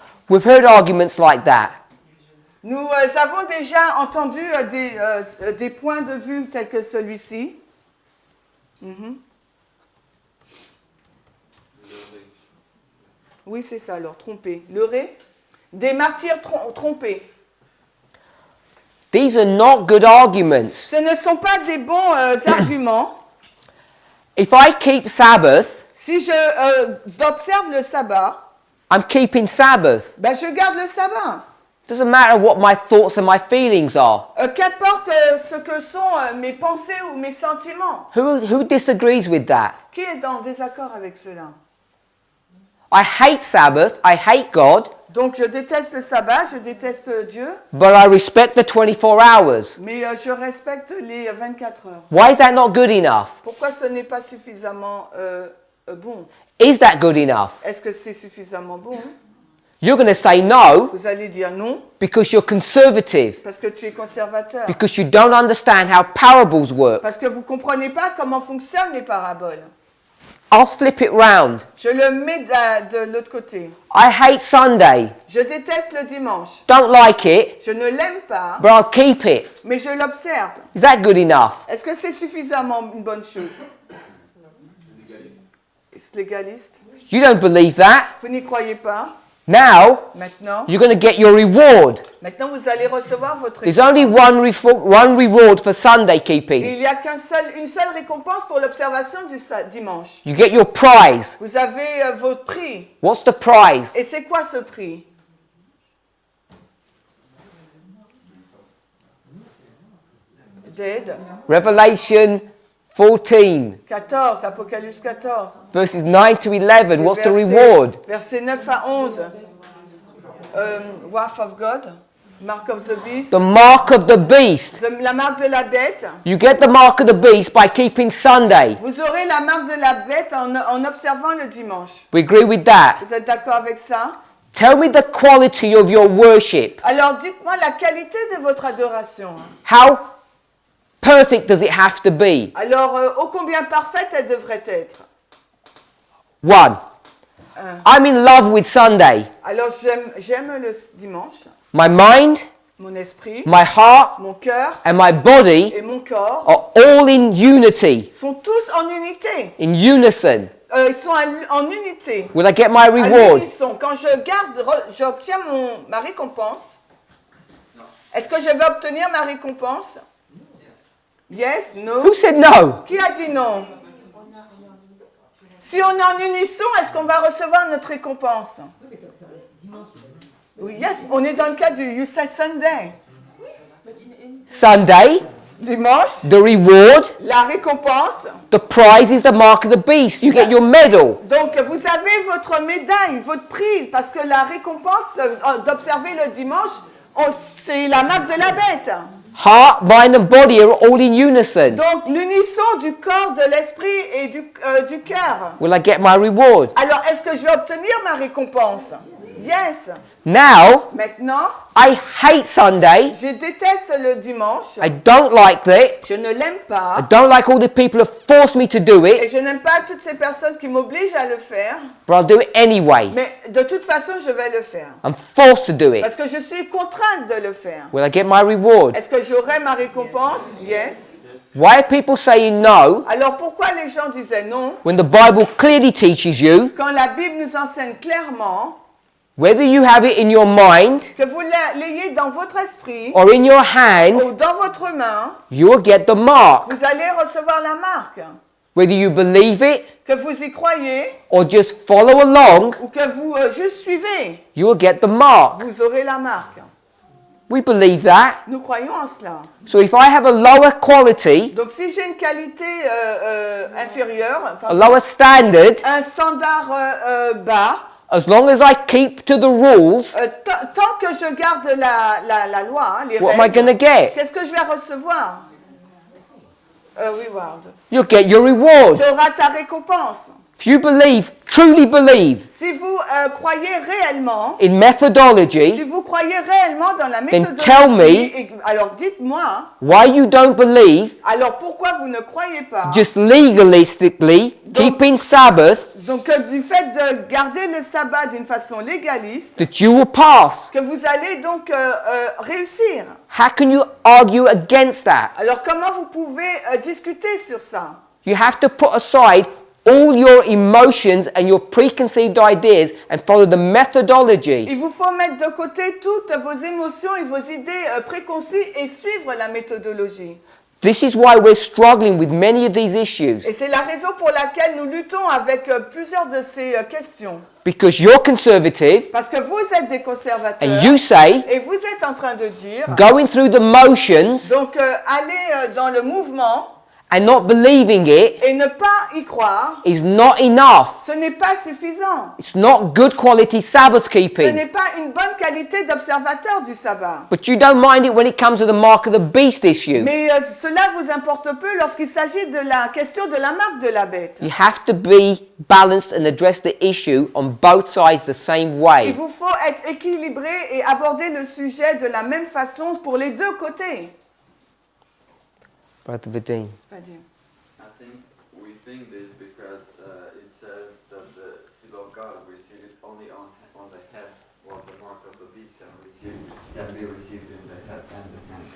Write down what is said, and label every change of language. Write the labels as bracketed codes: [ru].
[en] We've heard arguments like that. [fr] Nous avons déjà entendu des points de vue tels que celui-ci. Mhm. Oui, c'est ça alors, trompés. Leurrés. Des martyrs trompés. [en] These are not good arguments. [fr] Ce ne sont pas des bons arguments. [en] If I keep Sabbath, [fr] Si je observe le sabbat, [en] I'm keeping Sabbath. [fr] ben je garde le sabbat. [en] Doesn't matter what my thoughts and my feelings are. [fr] Qu'importe ce que sont mes pensées ou mes sentiments. [en] Who disagrees with that? [fr] Qui est en désaccord avec cela? [en] I hate Sabbath, I hate God, [fr] Donc je déteste le sabbat, je déteste Dieu, [en] but I respect the 24 hours. [fr] mais je respecte les 24 heures. [en] Why is that not good enough? [fr] Pourquoi ce n'est pas suffisamment bon? [en] Is that good enough? [fr] Est-ce que c'est suffisamment bon? [en] You're going to say no [fr] Vous allez dire non, [en] because you're conservative, [fr] parce que tu es conservateur. [en] because you don't understand how parables work. [fr] Parce que vous ne comprenez pas comment fonctionnent les paraboles. [en] I'll flip it round. [fr] Je le mets de l'autre côté. [en] I hate Sunday. [fr] Je déteste le dimanche. [en] Don't like it, [fr] Je ne l'aime pas, [en] but I'll keep it. [fr] mais je l'observe. [en] Is that good enough? [fr] Est-ce que c'est suffisamment une bonne chose? C'est légaliste. [en] You don't believe that. [fr] Vous n'y croyez pas? [en] Now, [fr] Maintenant, [en] you're going to get your reward. [fr] vous allez recevoir votre [en] There's [fr] récompense. [en] only one reward for Sunday keeping. [fr] Il n'y a une seule récompense pour l'observation du dimanche. [en] You get your prize. [fr] Vous avez votre prix. [en] What's the prize? [fr] Et c'est quoi ce prix? [en] Dead. Revelation 14, [fr] 14, Apocalypse 14. [en] verses 9 to 11. What's the [fr] Versets- [en] reward? [fr] Versets 9 à 11. [en] Wrath of God, Mark of the Beast. The mark of the beast. [fr] La marque de la bête. [en] You get the mark of the beast by keeping Sunday. [fr] Vous aurez la marque de la bête en observant le dimanche. [en] We agree with that. [fr] Vous êtes d'accord avec ça? [en] Tell me the quality of your worship. [fr] Alors dites-moi la qualité de votre adoration. [en] How perfect does it have to be? [fr] Alors, ô combien parfaite elle devrait être? [en] 1. I'm in love with Sunday. [fr] Alors, j'aime le dimanche, [en] My mind, [fr] mon esprit, [en] my heart, [fr] mon cœur [en] and my body [fr] et mon corps [en] are all in unity, [fr] sont tous en unité. [en] in unison. [fr] Ils sont en unité. [en] Will I get my [fr] À [en] reward? [fr] l'unisson. Quand j'obtiens ma récompense, est-ce que je vais obtenir ma récompense? [en] Yes, no. Who said no? [fr] Qui a dit non? Si on est en unisson, est-ce qu'on va recevoir notre récompense? Oui, [en] yes, [fr] on est dans le cas du [en] You Said Sunday. Sunday, [fr] Dimanche, [en] the reward, [fr] la récompense. [en] the prize is the mark of the beast. You get your medal. [fr] Donc, vous avez votre médaille, votre prix, parce que la récompense d'observer le dimanche, c'est la marque de la bête. [en] Heart, mind, and body are all in unison. [fr] Donc, l'unisson du corps, de l'esprit et du cœur. [en] Will I get my reward? [fr] Alors, est-ce que je vais obtenir ma récompense? [en] Yes. Now, [fr] Maintenant, [en] I hate Sunday. [fr] je déteste le dimanche. [en] I don't like it. [fr] Je ne l'aime [en] I [fr] pas. [en] don't like all the people who force me to do [fr] Et [en] it, [fr] je n'aime pas toutes ces personnes qui m'obligent à le faire. [en] but I'll do it anyway. [fr] Mais de toute façon, je vais le faire. [en] I'm forced to do it. [fr] Parce que je suis contrainte de le faire. [en] Will I get my reward? [fr] Est-ce que j'aurai ma récompense? [en] Yes. Why are people saying no [fr] Alors pourquoi les gens disaient non? [en] when the Bible clearly teaches you, [fr] Quand la Bible nous enseigne clairement [en] whether you have it in your mind [fr] que vous l'ayez dans votre esprit [en] or in your hand, [fr] ou dans votre main, [en] you will get the mark. [fr] vous allez recevoir la marque. [en] Whether you believe it [fr] Que vous y croyez [en] or just follow along, [fr] ou que vous juste suivez, [en] you will get the mark. [fr] vous aurez la marque. [en] We believe that. [fr] Nous croyons en cela. [en] So if I have a lower quality, [fr] Donc si j'ai une qualité inférieure, [en] a lower standard, [fr] un standard bas, [en] as long as I keep to the rules, [fr] tant que je garde la loi, les [en] what am I going to [fr] règles, [en] get? [fr] qu'est-ce que je vais recevoir? [en] Reward. You'll get your reward. [fr] Tu auras ta récompense. [en] If you believe, truly believe, [fr] Si vous croyez réellement, [en] in [fr] si [en] methodology, [fr] vous croyez réellement dans la [en] Then tell me- [fr] méthodologie, alors dites-moi, [en] why you don't believe, [fr] alors pourquoi vous ne croyez pas [en] just legalistically, keeping Sabbath, [fr] donc du fait de garder le sabbat d'une façon légaliste, [en] that you will pass? [fr] que vous allez donc réussir. [en] How can you argue against that? [fr] Alors comment vous pouvez discuter sur ça? [en] You have to put aside all your emotions and your preconceived ideas and follow the methodology. [fr] Il vous faut mettre de côté toutes vos émotions et vos idées préconçues et suivre la méthodologie. [en] This is why we're struggling with many of these issues. [fr] Et c'est la raison pour laquelle nous luttons avec plusieurs de ces questions. [en] Because you're conservative [fr] Parce que vous êtes des conservateurs [en] and you say [fr] et vous êtes en train de dire, [en] going through the motions [fr] donc aller dans le mouvement [en] and not believing it [fr] et ne pas y croire, [en] is not enough. [fr] ce n'est pas suffisant. [en] It's not good quality Sabbath [fr] Ce [en] keeping. [fr] n'est pas une bonne qualité d'observateur du sabbat. [en] But you don't mind it when it comes to the mark of the beast issue. [fr] Mais cela vous importe peu lorsqu'il s'agit de la question de la marque de la bête. [en] You have to be balanced and address the issue on both sides the same [fr] Il [en] way. [fr] vous faut être équilibré et aborder le sujet de la même façon pour les deux côtés. [en] Brother Vadim. I think we think this because it says that the seal of God receive it only on the head, while the mark of the beast can be received in the head and the hand.